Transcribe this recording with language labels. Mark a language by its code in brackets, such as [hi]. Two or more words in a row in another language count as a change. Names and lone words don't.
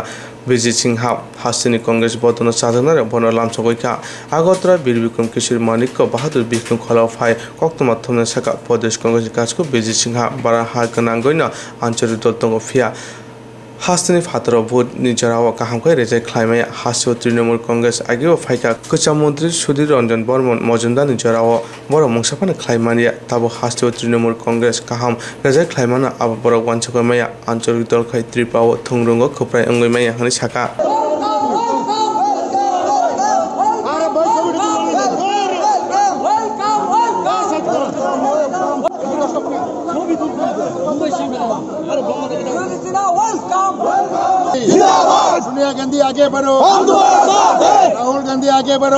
[brx] बिरजित सिंहा हास्तिनि कांग्रेस बदन साधनार बन लामसगैका आगरतला बीर विक्रम किशोर मानिक बाहादुर बिरखं खरावफाय कक्तमा थमना साका प्रदेश कांग्रेसनि काजखौ बिरजित सिंहा बारा हा गोनांगैनो आनचलिक दल दङ फिया हास्तिनि फातराव भोट निजराव काहामखै रेजाय ख्लायमाय हास्तियाव तृणमूल कांग्रेस आगेव फाइका कच्चा मंत्री सुधीर रंजन बर्मन मजुमदार निजराव बर मंसाफान ख्लायमानिया ताबो हास्तियाव तृणमूल कांग्रेस काहाम रेजाय ख्लायमाना आबो बर वानचकमाया आंचलिक दल खै त्रिपुराव थंरुंग खोप्राय अंगैमाया हनि साका [hi] सोनिया गांधी आगे बढ़ो, राहुल गांधी आगे बढ़ो,